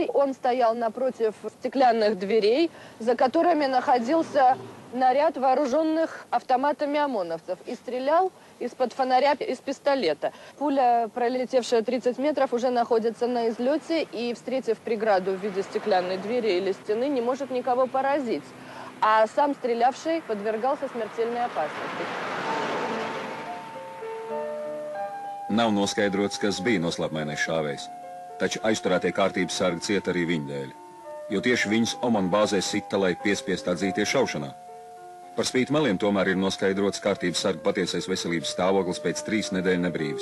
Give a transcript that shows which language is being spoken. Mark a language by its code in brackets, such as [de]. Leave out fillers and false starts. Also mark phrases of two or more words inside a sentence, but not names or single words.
[ru] Он стоял напротив стеклянных дверей, за которыми находился наряд вооруженных автоматами ОМОНовцев и стрелял из-под фонаря из пистолета. Пуля, пролетевшая 30 метров, уже находится на излете и, встретив преграду в виде стеклянной двери или стены, не может никого поразить. А сам стрелявший подвергался смертельной опасности. [lv] Nav noskaidrots, kas bija noslēpmainais šāvējs, taču aizturētie kārtības sargi cieta arī viņa dēļ, jo tieši viņus Omanu bāzē sita, lai piespiest atzīties šaušanā. Par spīti meliem tomēr ir noskaidrots kārtības sargu patiesais veselības stāvoklis pēc 3 nedēļu nebrīvas.